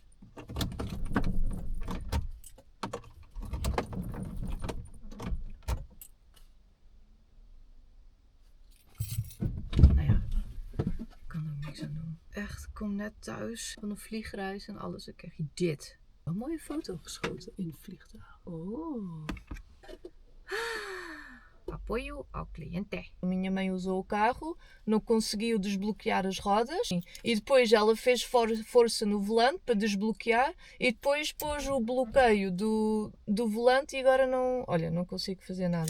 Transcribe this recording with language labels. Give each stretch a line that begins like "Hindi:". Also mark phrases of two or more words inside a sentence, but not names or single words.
Dutch: Nou ja, ik kan er ook niks aan doen. Echt, ik kom net thuis van een vliegreis en alles. Dan krijg je dit. Een mooie foto geschoten in het vliegtuig.
Portuguese: Oh. Apoio ao cliente. A minha mãe usou o carro, não conseguiu desbloquear as rodas e depois ela fez força no volante para desbloquear e depois pôs o bloqueio do volante e agora não, olha, não consigo fazer nada.